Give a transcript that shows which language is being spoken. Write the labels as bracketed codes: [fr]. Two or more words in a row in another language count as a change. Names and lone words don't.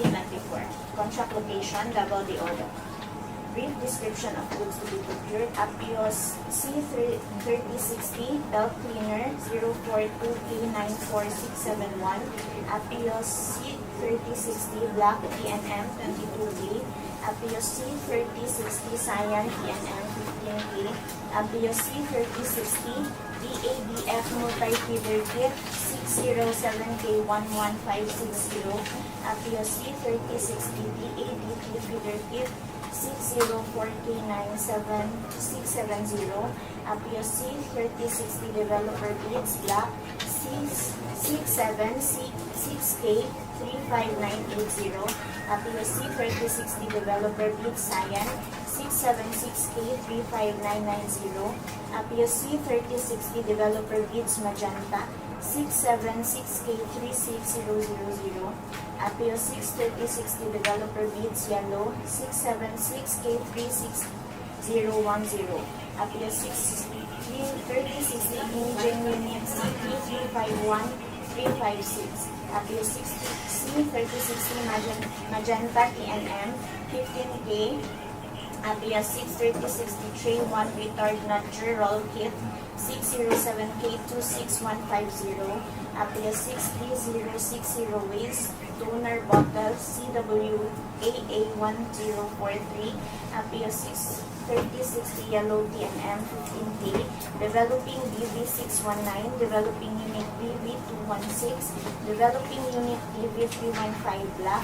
[en] Contract location, Davao de Oro. Brief description of goods to be procured. Apios C3060 belt cleaner 042K94671. Apios C3060 black PNM 22K. Apios C3060 cyan PNM 15K. Apios C3060 DABF multi-feeder kit 607K11560. Apios C3060 DABT feeder kit 604K97670. Apios C3060 developer beads black 676K35980. Apios C3060 developer beads cyan 676K35990. Apios C3060 developer beads magenta 676K36000. Apios 63060 developer beads yellow 676K36010. Apios 63060 engine unit C351356. Apios 63060 magenta TNM 15K. Apios 63060 tray 1 retard nudger roll kit 607K26150. Apios 63060 waste toner bottle CWAA1043. Apios 63060 yellow TNM 15K. Developing DV619. Developing unit DV216. Developing unit DV315 black.